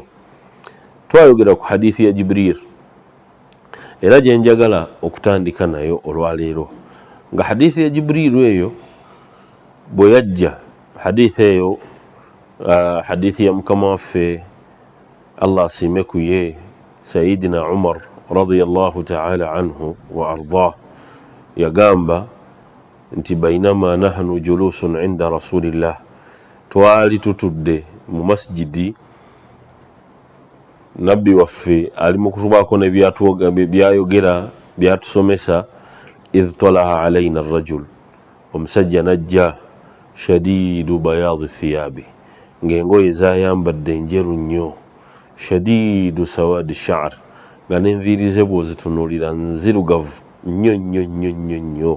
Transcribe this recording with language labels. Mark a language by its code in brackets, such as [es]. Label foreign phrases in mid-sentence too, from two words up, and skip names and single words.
[lg] Twayogera ku hadithi ya Jibril era gye njagala okutandika nayo olwaleero, nga hadithi ya Jibril eyo bwe yajja, hadithi eyo hadithi ya mukama waffe Allah asiime ku ye Sayyidina Umar [ar] رضي الله تعالى عنه وأرضاه, [lg] yagamba nti [ar] بينما نحن جلوس عند رسول الله, [lg] twali tutudde mu masjidi nabbi waffe ali mu kutubaako ne byayogera byatusomesa. [ar] إذ طلع علينا الرجل, [lg] omusajja najja [ar] شديد بياض الثياب, [lg] ng'engoye zayambadde njeru nnyo, [ar] شديد سواد الشعر, [lg] nga n'enviiri ze bw'ozitunuulira nzirugavu nnyo nnyo nnyo nnyo nnyo.